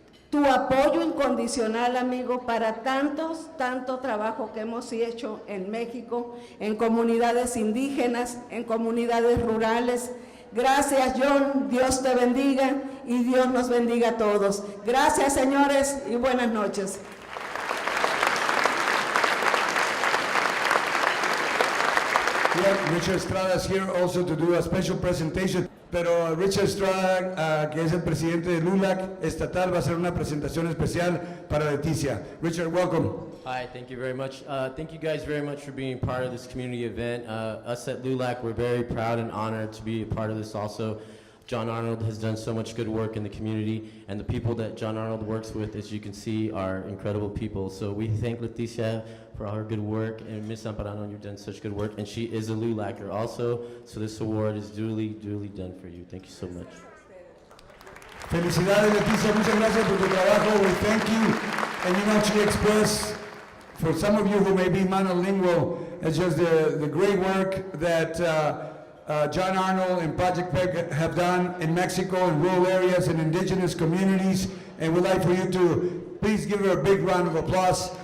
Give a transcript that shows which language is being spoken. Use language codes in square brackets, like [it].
[es] tu apoyo incondicional, amigo, para tanto trabajo que hemos hecho en México, en comunidades indígenas, en comunidades rurales. Gracias, John, Dios te bendiga y Dios nos bendiga a todos. Gracias, señores, y buenas noches. [en] Yeah, Richard Estrada is here also to do a special presentation. [es] Pero Richard Estrada, que es el presidente de LULAC estatal, va a hacer una presentación especial para Leticia. [en] Richard, welcome. Hi, thank you very much. Thank you guys very much for being part of this community event. Us at LULAC, we're very proud and honored to be a part of this also. John Arnold has done so much good work in the community, and the people that John Arnold works with, as you can see, are incredible people. So we thank Leticia for all her good work, and Ms. Amparano, you've done such good work, and she is a LULACer also, so this award is duly done for you. Thank you so much. [es] Felicidades, Leticia, muchas gracias por tu trabajo. [en] We thank you. And you know, she expressed, for some of you who may be monolingual, it's just the great work that John Arnold and Project PEP have done in Mexico, in rural areas, in indigenous communities, and we'd like for you to please give her a big round of applause.